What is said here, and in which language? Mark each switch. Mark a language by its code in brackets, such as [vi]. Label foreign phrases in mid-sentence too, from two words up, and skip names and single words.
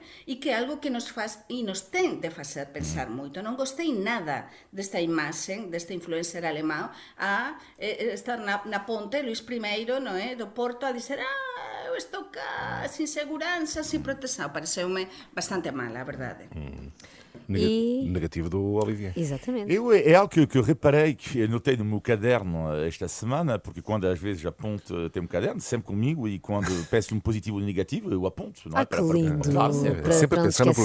[gl] E que é algo que nos faz e nos ten de facer pensar moito. Non gostei nada desta imaxe, deste influencer alemán a estar na ponte Luís I, non é? Do Porto a dizer, eu estou cá, sin seguranza, sin protección. Pareceume bastante mal, a verdade. [pt] Negativo do Olivier. Exatamente. É algo que eu reparei, que eu notei no meu caderno esta semana, porque quando às vezes aponto, tenho um caderno sempre comigo e quando peço um positivo ou um negativo, eu aponto. Não é? Que lindo. Claro, sempre. Para Sempre a não pensar no